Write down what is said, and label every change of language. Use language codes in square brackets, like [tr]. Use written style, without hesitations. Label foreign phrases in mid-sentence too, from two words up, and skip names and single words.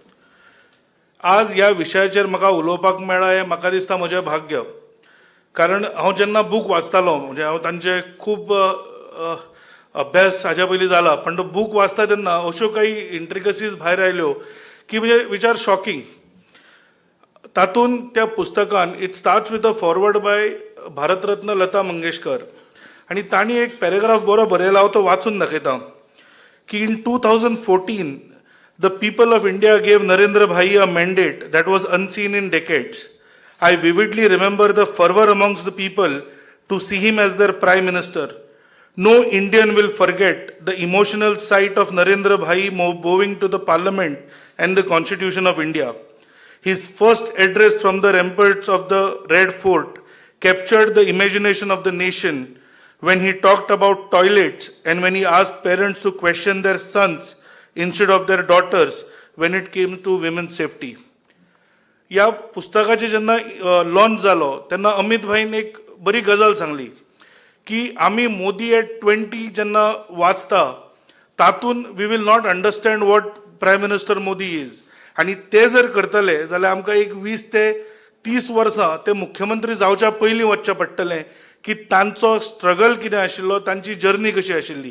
[kok] आज ह्या विशयाचेर म्हाका उलोवपाक मेळ्ळा हें म्हाका दिसता म्हजें भाग्य. कारण हांव जेन्ना बूक वाचतालो म्हणजे हांव तांचे खूब अभ्यास हाज्या पयलीं जाला, पण तो बूक वाचता तेन्ना अश्यो काही इंट्रिकसीज भायर आयल्यो की म्हणजे [en] which are shocking. [kok] तातूंत त्या पुस्तकान [en] It starts with a foreword by भारतरत्न लता मंगेशकर [kok] आणि तांणी एक पॅरेग्राफ बरो बरयला, हांव तो वाचून दाखयता की [en] in 2014 the people of India gave नरेंद्र भाई a mandate that was unseen in decades. I vividly remember the fervor amongst the people to see him as their Prime Minister. No Indian will forget the emotional sight of Narendra Bhai bowing to the Parliament and the Constitution of India. His first address from the ramparts of the Red Fort captured the imagination of the nation when he talked about toilets and when he asked parents to question their sons instead of their daughters when it came to women's safety. [kok] या पुस्तकाचे जेन्ना लॉन्च जालो तेन्ना अमित भाईन एक बरी गजाल सांगली की आमी मोदी एट 20 जेन्ना वाचता तातून [en] we will not understand what Prime Minister Modi is [kok] आणि ते जर करतले जाल्यार आमकां एक 20 ते 30 वर्सां ते मुख्यमंत्री जावच्या पयलीं वचचें पडटलें की तांचो स्ट्रगल कितें आशिल्लो, तांची जर्नी कशी आशिल्ली.